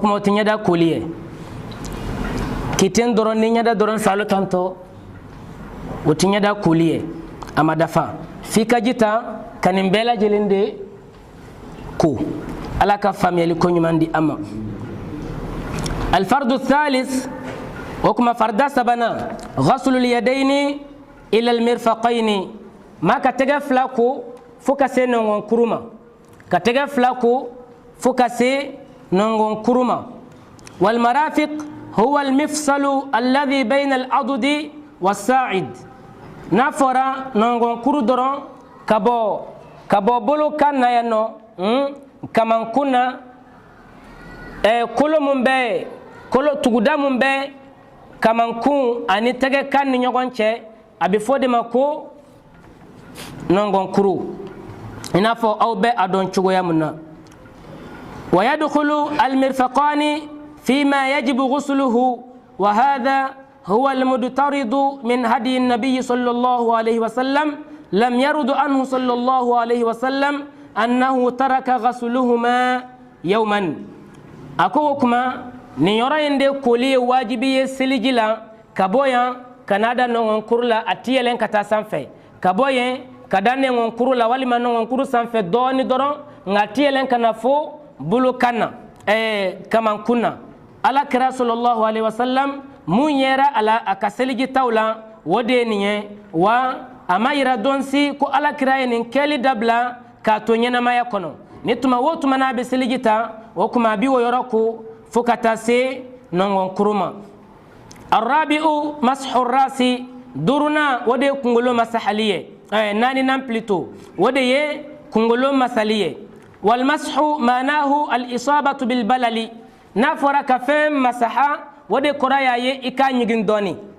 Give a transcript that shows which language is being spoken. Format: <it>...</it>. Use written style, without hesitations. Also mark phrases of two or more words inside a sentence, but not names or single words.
<bm>kuma o tɛ ɲɛda koli ye k'i ten dɔrɔn ni ɲɛda dɔrɔn salo tantɔ o tɛ ɲɛda koli ye a ma dafa f'i ka ji ta ka nin bɛɛ lajɛlen de ko ala ka faamuyali ko ɲuman di an ma</bm> <ar>الفرض الثالث</ar> <bm>o kuma farda sabanan</bm> <ar>غسل اليدين إلى المرفقين</ar> <bm>maa ka tɛgɛ fila ko fo ka se nɔngɔnkuru ma ka tɛgɛ fila ko fo ka se nɔngɔnkuru ma</bm> <ar>والمرافق هو المفصل الذي بين العضد والساعد</ar> <bm>n'a fɔra nɔngɔn kuru dɔrɔn ka bɔ bolo kan na yan nɔ kamankun na kolo mun bɛ kolo tuguda mun bɛ kamankun ani tɛgɛ kan ni ɲɔgɔn cɛ a bɛ fɔ de ma ko nɔngɔn kuru i n'a fɔ aw bɛ a dɔn cogoya mun na</bm> <ar>ويدخل المرفقان فيما يجب غسله وهذا هو المطرد من هدي النبي صلى الله عليه وسلم لم يرد عنه صلى الله عليه وسلم أنه ترك غسلهما يوما</ar> <bm>ako kuma ni yɔrɔ in de koli ye wajibi ye seliji la ka bɔ yan ka n'a da nɔngɔn kuru la a ti yɛlɛn ka taa sanfɛ ka bɔ yen ka da nɔngɔn kuru la walima nɔngɔn kuru sanfɛ dɔɔni dɔrɔn nka a ti yɛlɛn ka na fo bolo kan na kamankun na alakira</bm> <ar>صلى الله عليه وسلم</ar> <bm>mun yɛra a la a ka seliji taw la o de ye nin ye wa a ma yira dɔn si ko alakira ye nin kɛli dabila k'a to ɲɛnamaya kɔnɔ ni tuma o tuma n'a bɛ seliji ta o kuma a bi o yɔrɔ ko fo ka taa se nɔngɔn kuru ma</bm> <ar>الرابع مسح الرأس</ar> <bm>duruna o de ye kunkolo masahali ye naaninan plutôt o de ye kunkolo masali ye</bm> <ar>والمسح معناه الإصابة بالبلل</ar> <bm>n'a fɔra ka fɛn masaha o de kɔrɔ y'a ye i k'a ɲigin dɔɔni</bm>